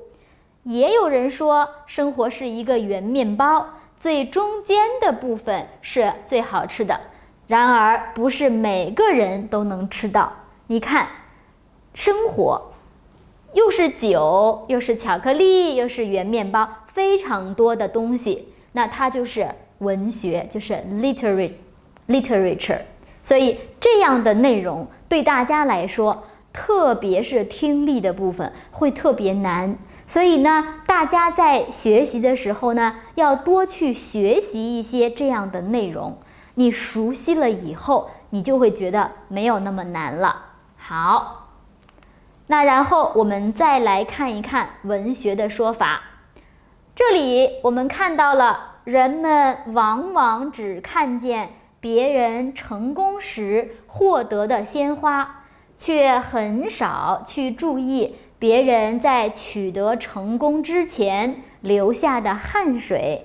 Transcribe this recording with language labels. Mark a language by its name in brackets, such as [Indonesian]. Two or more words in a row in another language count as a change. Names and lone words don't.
[Chinese] 也有人說，生活是一個圓麵包，最中間的部分是最好吃的。然而，不是每個人都能吃到。你看，生活又是酒，又是巧克力，又是圓麵包，非常多的東西，那它就是文學，就是 literature。所以這樣的內容對大家來說，特別是聽力的部分會特別難。所以呢，大家在學習的時候呢，要多去學習一些這樣的內容。你熟悉了以後，你就會覺得沒有那麼難了。好，那然後我們再來看一看文學的說法。這裡我們看到了，人們往往只看見別人成功時獲得的鮮花，卻很少去注意別人在取得成功之前流下的汗水。